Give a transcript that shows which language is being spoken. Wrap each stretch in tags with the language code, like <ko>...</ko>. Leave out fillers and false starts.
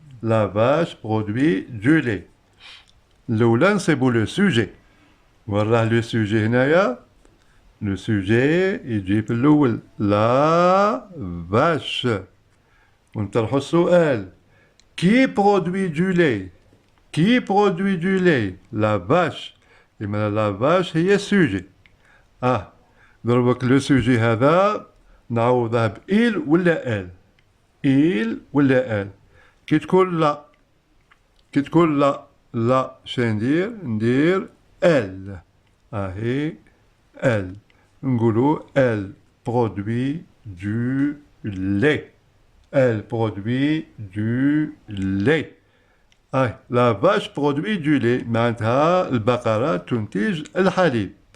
<fr>La vache produit du lait.</fr> <ar>الأولى نصيبو لو سوجي. وراه لو سوجي هنايا. لو سوجي يجي في الأول لا vache. ونطرحو السؤال.</ar> <fr>Qui produit du lait? Qui produit du lait? La vache.</fr> <ar>لماذا</ar> <fr>la vache</fr> <ar>هي السوجي. ضربك لو سوجي هذا نعوضه بإل ولا ال. إل ولا ال. كي تكون لا. كي تكون لا. لا شندير ندير ال. هي ال. نقولو ال</ar> <fr>produit du lait. Elle produit du lait. La vache produit du lait.</fr> <ar>معناتها البقرة تنتج الحليب.</ar>